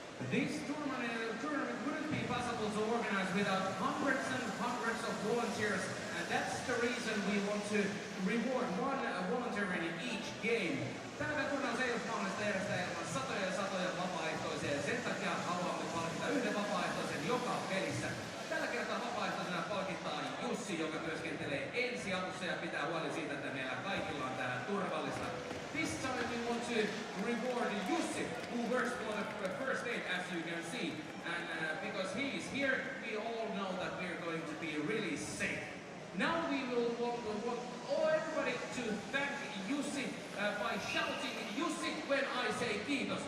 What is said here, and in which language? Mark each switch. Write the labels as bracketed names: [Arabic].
[English] This tournament wouldn't be possible to organize without hundreds and hundreds of volunteers, and that's the reason we want to reward one volunteer in each game. [Finnish] Tällä turnauksella ei ole mahdollista järjestää ilman satoja ja satoja vapaaehtoisia, ja sen takia haluamme palkita yhden vapaaehtoisen joka pelissä. Tällä kertaa vapaaehtoisena palkitaan Jussi, joka työskentelee ensiavussa ja pitää huoli siitä, että meillä kaikilla on täällä turvallista. [English] This time we want to reward Jussi, who works for the first aid, as you can see. And because he is here, we all know that we are going to be really safe. Now we will want everybody to thank Jussi by shouting Jussi when I say kiitos.